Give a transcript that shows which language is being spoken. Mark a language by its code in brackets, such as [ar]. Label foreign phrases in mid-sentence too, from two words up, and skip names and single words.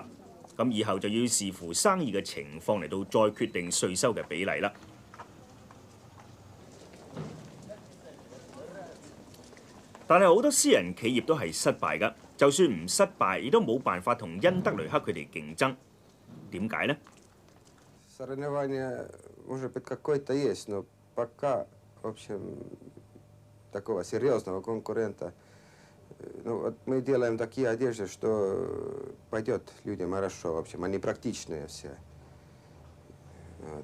[yue] 咁以後就要視乎生意嘅情況嚟到再決定稅收嘅比例啦。但係好多私人企業都係失敗㗎，就算唔失敗，亦都冇辦法同恩德雷克佢哋競爭。點解呢？ [ru] Может быть, какой-то есть, но пока, в общем, такого серьезного конкурента. Ну, вот мы делаем такие одежды, что пойдет людям хорошо, в общем, они практичные все. Вот.